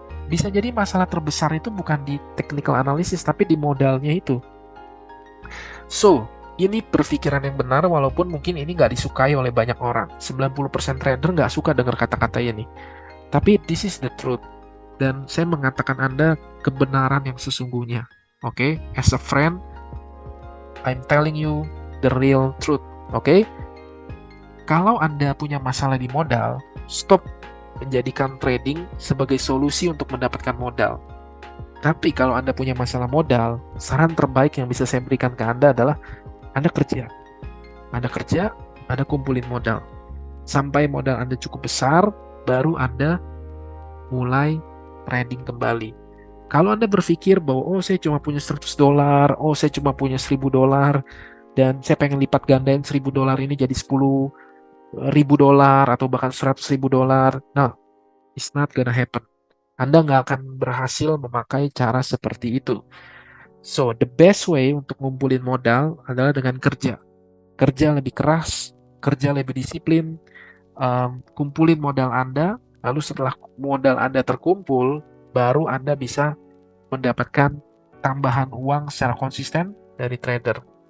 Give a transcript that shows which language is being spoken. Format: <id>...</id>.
<id>Bisa jadi masalah terbesar itu bukan di technical analysis, tapi di modalnya itu. So, ini berpikiran yang benar walaupun mungkin ini nggak disukai oleh banyak orang. 90% trader nggak suka dengar kata-kata ini. Tapi</id> <en>this is the truth.</en> <id>Dan saya mengatakan Anda kebenaran yang sesungguhnya. Oke?</id> <en>As a friend, I'm telling you the real truth.</en> <id>Oke? Kalau Anda punya masalah di modal, stop menjadikan trading sebagai solusi untuk mendapatkan modal. Tapi kalau Anda punya masalah modal, saran terbaik yang bisa saya berikan ke Anda adalah Anda kerja, Anda kumpulin modal. Sampai modal Anda cukup besar, baru Anda mulai trading kembali. Kalau Anda berpikir bahwa saya cuma punya $100, saya cuma punya $1.000, dan saya pengen lipat gandain $1.000 ini jadi $10.000 atau bahkan $100.000.</id> <en>Nah, it's not gonna happen.</en> <id>Anda nggak akan berhasil memakai cara seperti itu.</id> <en>So, the best way</en> <id>untuk ngumpulin modal adalah dengan kerja. Kerja lebih keras, kerja lebih disiplin, kumpulin modal Anda, lalu setelah modal Anda terkumpul, baru Anda bisa mendapatkan tambahan uang secara konsisten dari trader.</id>